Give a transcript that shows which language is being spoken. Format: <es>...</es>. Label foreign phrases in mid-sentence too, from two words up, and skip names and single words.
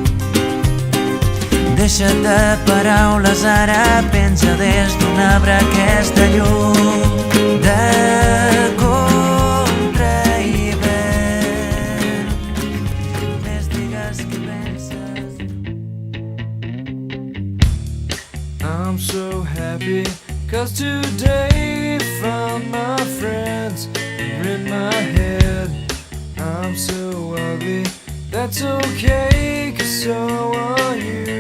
<ca>Deixa't de paraules, ara penja des d'un arbre aquesta llum de contra-hivern. Només digues què penses.</ca> <en>I'm so happy, 'cause today found my friends in my head. I'm so ugly, that's okay, 'cause so are you.</en>